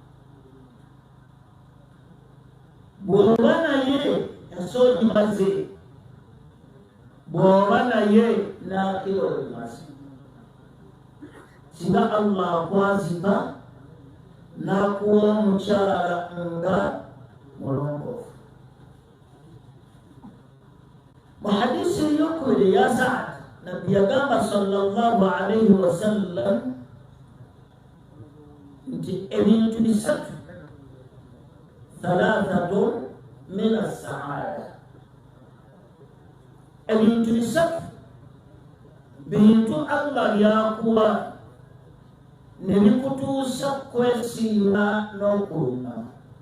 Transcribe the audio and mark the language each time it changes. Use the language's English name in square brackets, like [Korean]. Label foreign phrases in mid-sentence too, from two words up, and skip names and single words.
[Ganda] bw'oba naye ensoogimaze bw'oba naye n'akira olimaze singa Allah akwazika n'akuwa omukyala nga mulongoofu mu hadisi ey'okubiri ya Sa'd nabbi yagamba [Arabic] صلى الله عليه وسلم [Ganda] nti ebintu bisatu [Arabic] ثلاثة من السعادة, [Ganda] ebintu bisatu bintu Allah yakuwa ne bikutuusa kwesiima n'okuluma.